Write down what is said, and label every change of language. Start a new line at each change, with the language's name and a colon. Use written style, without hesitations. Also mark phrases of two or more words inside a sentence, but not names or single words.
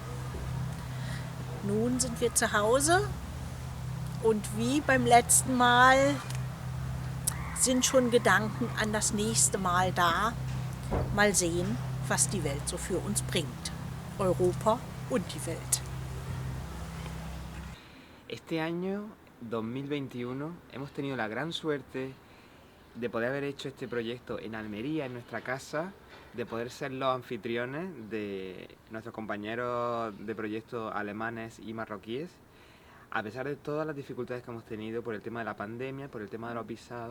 German: Nun sind wir zu Hause und wie beim letzten Mal sind schon Gedanken an das nächste Mal da. Mal sehen, was die Welt so für uns bringt. Europa und die Welt.
Spanish: Este año, 2021, hemos tenido la gran suerte de poder haber hecho este proyecto en Almería, en nuestra casa, de poder ser los anfitriones de nuestros compañeros de proyecto alemanes y marroquíes, a pesar de todas las dificultades que hemos tenido por el tema de la pandemia, por el tema de los visados.